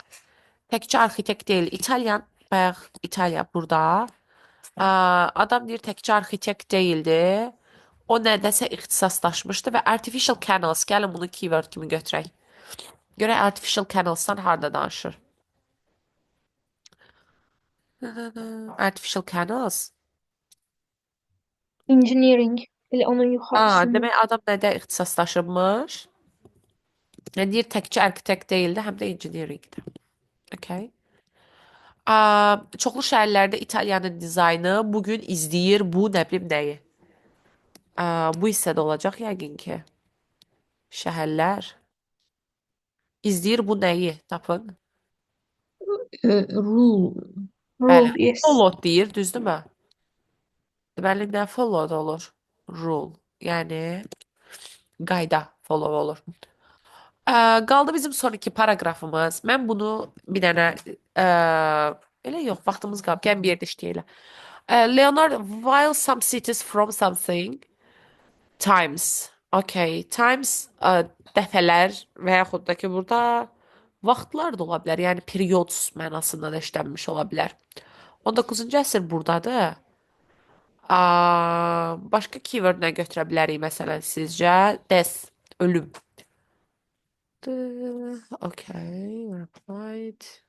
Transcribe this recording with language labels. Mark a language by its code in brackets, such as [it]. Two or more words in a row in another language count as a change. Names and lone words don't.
[az] Təkcə arxitekt deyil, İtalyan, bayaq İtaliya burada. Adam deyir təkcə arxitekt deyildi. O nədəsə ixtisaslaşmışdı və [en] artificial canals, [az] gəlin bunu keyword kimi götürək. Görək [en] artificial canalsdan [az] harda danışır. [en] Artificial canals. [az] Engineering. Elə onun yuxarısında. Demək adam nədə ixtisaslaşırmış? Yəni deyir təkcə arxitekt deyildi, həm də engineeringdir. Okay. Çoxlu şəhərlərdə İtaliyanın dizaynı bugün izləyir bu nə bilim nəyi. Bu hissədə olacaq yəqin ki. Şəhərlər izləyir bu nəyi, tapın. Rule. Bəli. [en] Rule, yes. [az] Followed deyir, düzdürmü? Deməli nə followed olur? Rule. Yəni qayda follow olur. Qaldı bizim son iki paragrafımız. Mən bunu bir dənə elə yox, vaxtımız qalıb. Gəlin bir yerdə işləyək. Leonardo, [en] while some cities from something times. [az] Okay, times dəfələr və yaxud da ki burada vaxtlar da ola bilər. Yəni periods mənasında da işlənmiş ola bilər. 19-cu əsr burdadır. Başqa keyword nə götürə bilərik məsələn sizcə? [en] Death, ölüm. Okay, right.